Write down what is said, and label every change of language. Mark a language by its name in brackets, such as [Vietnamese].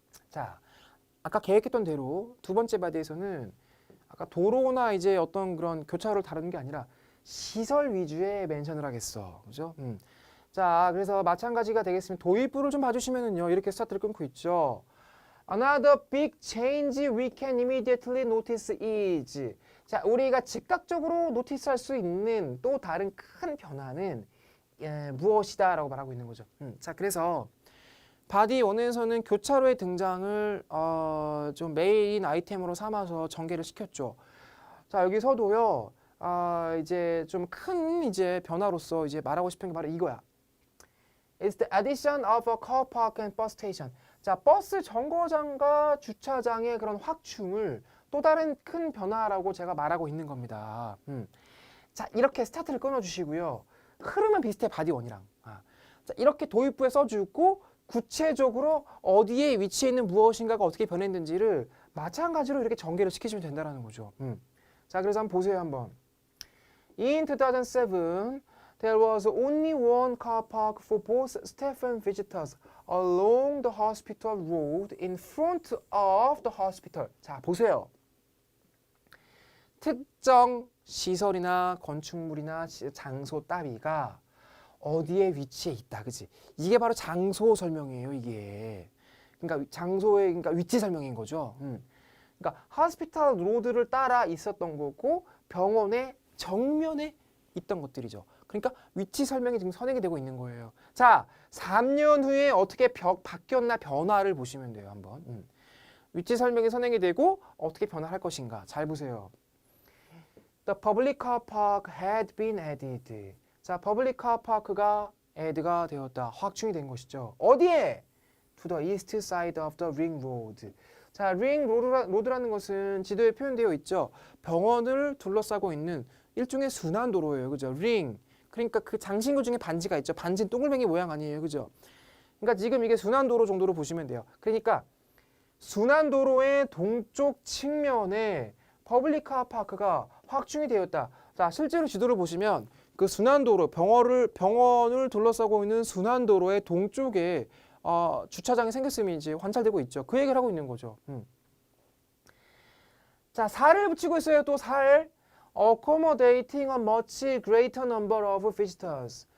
[Korean] 자, 아까 계획했던 대로 두 번째 바디에서는 아까 도로나 이제 어떤 그런 교차로를 다루는 게 아니라 시설 위주의 멘션을 하겠어. 그죠? 자, 그래서 마찬가지가 되겠습니다. 도입부를 좀 봐주시면은요. 이렇게 스타트를 끊고 있죠. [English] Another big change we can immediately notice is. [Korean] 자, 우리가 즉각적으로 노티스할 수 있는 또 다른 큰 변화는 무엇이다 라고 말하고 있는 거죠. 자, 그래서 바디 1에서는 교차로의 등장을 좀 메인 아이템으로 삼아서 전개를 시켰죠. 자, 여기서도요. 이제 좀 큰 이제 변화로서 이제 말하고 싶은 게 바로 이거야. [English] It's the addition of a car park and bus station. [Korean] 자, 버스 정거장과 주차장의 그런 확충을 또 다른 큰 변화라고 제가 말하고 있는 겁니다. 자, 이렇게 스타트를 끊어주시고요. 흐름은 비슷해, 바디 1이랑. 자, 이렇게 도입부에 써주고 구체적으로 어디에 위치해 있는 무엇인가가 어떻게 변했는지를 마찬가지로 이렇게 전개를 시키시면 된다는 거죠. 자, 그래서 한번 보세요, 한번. [English] In 2007, there was only one car park for both staff and visitors along the hospital road in front of the hospital. [Korean] 자, 보세요. 특정 시설이나 건축물이나 장소 따위가 어디에 위치해 있다, 그지? 이게 바로 장소 설명이에요, 이게. 그러니까 장소의 그러니까 위치 설명인 거죠. 그러니까 호스피탈 로드를 따라 있었던 거고 병원의 정면에 있던 것들이죠. 그러니까 위치 설명이 지금 선행이 되고 있는 거예요. 자, 3년 후에 어떻게 바뀌었나 변화를 보시면 돼요, 한번. 위치 설명이 선행이 되고 어떻게 변화할 것인가. 잘 보세요. [English] The public car park had been added. [Korean] 자, 퍼블릭 카파크가 add가 되었다. 확충이 된 것이죠. 어디에? [English] To the east side of the ring road. [Korean] 자, ring road라는 것은 지도에 표현되어 있죠. 병원을 둘러싸고 있는 일종의 순환도로예요. 그죠? ring. 그러니까 그 장신구 중에 반지가 있죠. 반지는 동글뱅이 모양 아니에요. 그죠? 그러니까 지금 이게 순환도로 정도로 보시면 돼요. 그러니까 순환도로의 동쪽 측면에 퍼블릭 카파크가 확충이 되었다. 자, 실제로 지도를 보시면 그 순환도로, 병원을 둘러싸고 있는 순환도로의 동쪽에 주차장이 생겼음이 이제 관찰되고 있죠. 그 얘기를 하고 있는 거죠. 자, 살을 붙이고 있어요. 또 살. [English] Accommodating a much greater number of visitors.